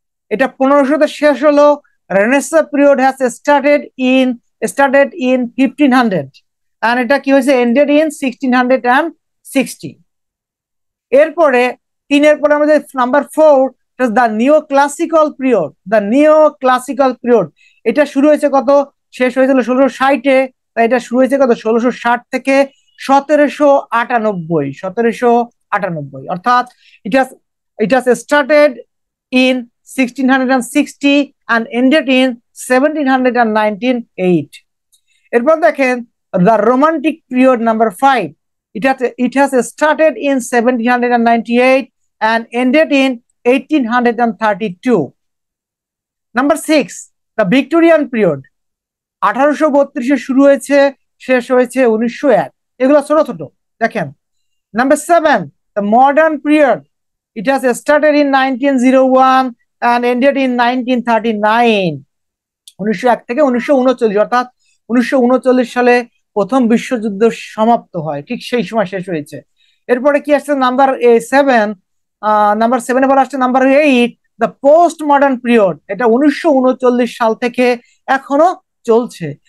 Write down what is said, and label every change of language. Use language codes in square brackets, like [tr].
[bn] এটা 1500-তে শেষ হলো। [en] renaissance period has started in 1500 and [bn] এটা কি হয়েছে, [en] Ended in 1660। [bn] এরপরে 3-এর পরে আমরা যে নাম্বার 4, দ্য নিও ক্লাসিক্যাল পিরিয়ড। দ্য নিও ক্লাসিক্যাল পিরিয়ড, এটা শুরু হয়েছে কত, শেষ হয়েছিল 1660-এ। তাই এটা শুরু হয়েছে কত, 1660 থেকে 1798। [en] 1798, অর্থাৎ it has started in 1660 and ended in 1798। [bn] এরপর দেখেন the romantic period number 5। [en] it has started in 1798 and ended in 1832। [bn] Number 6, the Victorian period. 1832-এ শুরু হয়েছে, শেষ হয়েছে 1901। এগুলো ছোট ছোট দেখেন। Number 7, [en] the modern period. It has started in 1901 and ended in 1939। [bn] 1901 থেকে 1939, অর্থাৎ 1939 সালে প্রথম বিশ্বযুদ্ধ সমাপ্ত হয়, ঠিক সেই সময় শেষ হয়েছে। এরপরে কি আসছে নাম্বার 7, নাম্বার 7 এবার আসছে number 8, the post modern period. এটা 1939 সাল থেকে এখনো চলছে।